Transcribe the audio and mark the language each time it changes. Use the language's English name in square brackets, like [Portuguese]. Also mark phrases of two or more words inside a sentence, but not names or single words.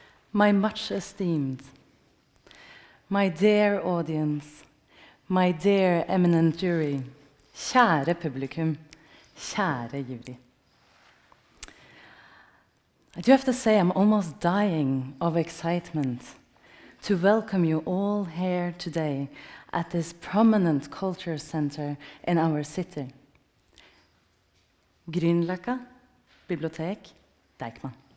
[English] My much esteemed, my dear audience, my dear eminent jury, [Norwegian] kjære publikum, kjære jury. [English] I do have to say I'm almost dying of excitement to welcome you all here today at this prominent culture center in our city. [Norwegian] Grünerløkka, Bibliotek, Deichmanske.